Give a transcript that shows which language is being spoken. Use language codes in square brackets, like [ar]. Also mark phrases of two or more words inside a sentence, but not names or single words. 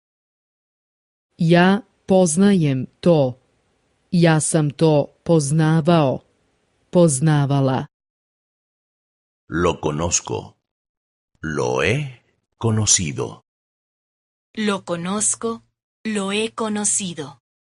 [sr] Ja poznajem to. Ja sam to poznavao, poznavala. [es] Lo conozco. Lo he conocido. Lo conozco, lo he conocido.